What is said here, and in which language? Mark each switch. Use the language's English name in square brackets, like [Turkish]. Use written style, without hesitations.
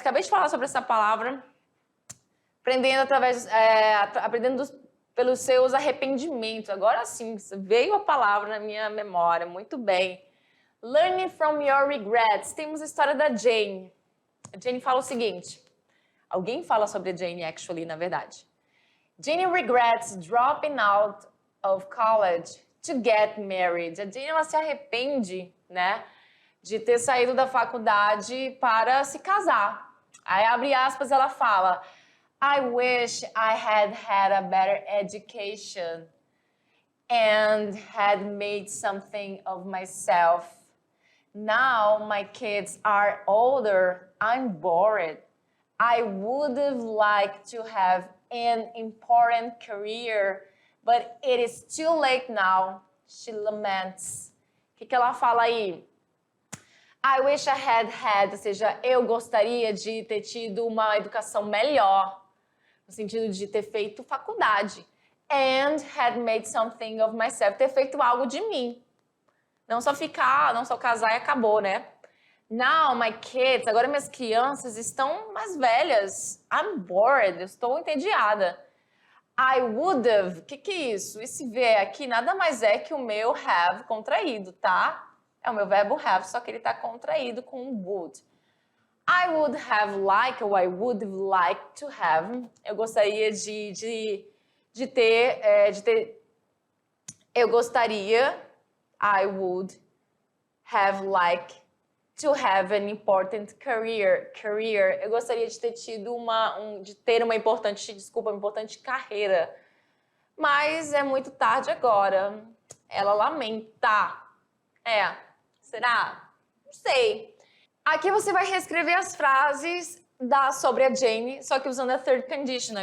[Portuguese] Acabei de falar sobre essa palavra. Aprendendo pelos seus arrependimentos. Agora sim, veio a palavra na minha memória. Muito bem. [English] Learning from your regrets. [Portuguese] Temos a história da Jane. A Jane fala o seguinte. Alguém fala sobre a Jane, actually, na verdade. [English] Jane regrets dropping out of college to get married. [Portuguese] A Jane, ela se arrepende, né, de ter saído da faculdade para se casar. Aí, abre aspas, ela fala... [English] I wish I had a better education and had made something of myself. Now my kids are older, I'm bored. I would have liked to have an important career, but it is too late now, she laments. [Portuguese] O que ela fala aí? [English] I wish I had, [Portuguese] ou seja, eu gostaria de ter tido uma educação melhor, no sentido de ter feito faculdade. [English] And had made something of myself, [Portuguese] ter feito algo de mim. Não só casar e acabou, né? [English] Now my kids, [Portuguese] agora minhas crianças estão mais velhas. [English] I'm bored, [Portuguese] eu estou entediada. [English] I would have, [Portuguese] o que é isso? Esse V aqui nada mais é que o meu have contraído, tá? É o meu verbo have, só que ele está contraído com would. [English] I would have liked, ou I would have liked to have. [Portuguese] Eu gostaria de ter. Eu gostaria, [English] I would have liked to have an important career. [Portuguese] Eu gostaria de ter tido uma importante carreira. Mas é muito tarde agora. Ela lamenta. Será? Não sei. Aqui você vai reescrever as frases sobre a Jane, só que usando a third conditional.